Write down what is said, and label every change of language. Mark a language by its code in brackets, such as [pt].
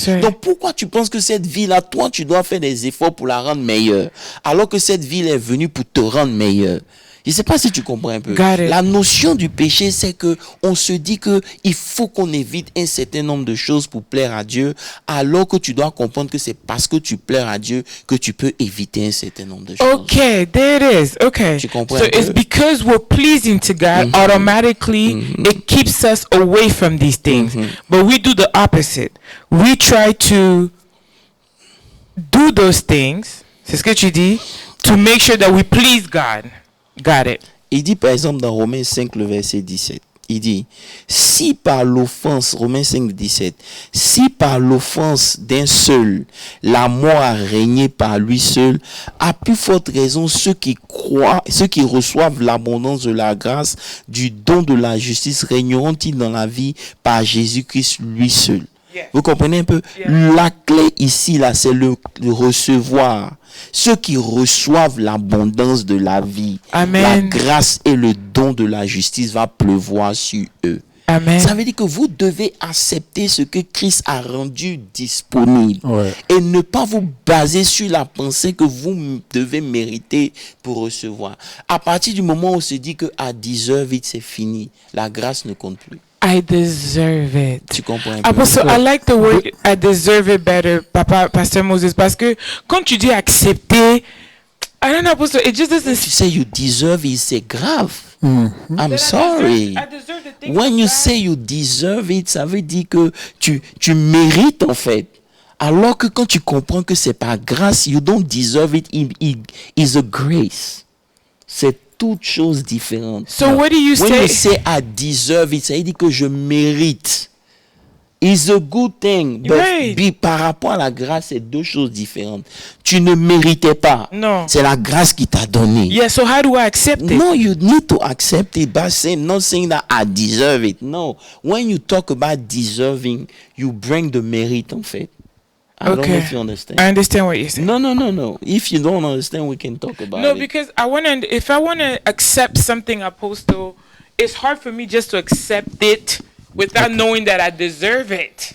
[fr] Donc pourquoi tu penses que cette vie-là, toi, tu dois faire des efforts pour la rendre meilleure, alors que cette vie est venue pour te rendre meilleur? Je ne sais pas si tu comprends un peu. La notion du péché, c'est que on se dit que il faut qu'on évite un certain nombre de choses pour plaire à Dieu, alors que tu dois comprendre que c'est parce que tu plais à Dieu que tu peux éviter un certain nombre de choses. [en] Okay, there it is. Okay. [fr] Tu comprends [en] so it's because we're pleasing to God, automatically it keeps us away from these things. But we do the opposite. We try to do those things, [fr] c'est ce que tu dis, [en] to make sure that we please God. Got it. [fr] Il dit par exemple dans Romains 5, le verset 17, il dit, si par l'offense, Romains 5, 17, si par l'offense d'un seul, la mort a régné par lui seul, à plus forte raison ceux qui reçoivent l'abondance de la grâce, du don de la justice, régneront-ils dans la vie par Jésus-Christ lui seul. Vous comprenez un peu? La clé ici, là, c'est le recevoir. Ceux qui reçoivent l'abondance de la vie, la grâce et le don de la justice va pleuvoir sur eux. Ça veut dire que vous devez accepter ce que Christ a rendu disponible et ne pas vous baser sur la pensée que vous devez mériter pour recevoir. À partir du moment où on se dit que [en] I deserve it, [fr] c'est fini, la grâce ne compte plus. [en] I deserve it. [fr] Tu comprends un peu? [en] Apostle, I like the word I deserve it better, Pasteur Moses, [fr] parce que quand tu dis accepter, [en] I don't know, Apostle, it just doesn't. [fr] Tu sais, [en] you deserve it, [fr] c'est grave. [en] I'm sorry. When you say you deserve it, [fr] ça veut dire que tu mérites en fait. Alors que quand tu comprends que c'est par grâce, [en] you don't deserve it, it's a grace. [fr] C'est toute chose différente. [en] So what do you When you say I deserve it, [fr] ça veut dire que je mérite. [en] It's a good thing. [fr] But par rapport à la grâce, c'est deux choses différentes. Tu ne méritais pas. Non. C'est la grâce qui t'a donné. [en] Yeah, so how do I accept it? No, you need to accept it by not saying that I deserve it. No. When you talk about deserving, you bring the merit [fr] en fait. [en] I don't know if you understand. I understand what you're saying. No. If you don't understand, we can talk about it. No, because if I want to accept something, Apostle, it's hard for me just to accept it without knowing that I deserve it.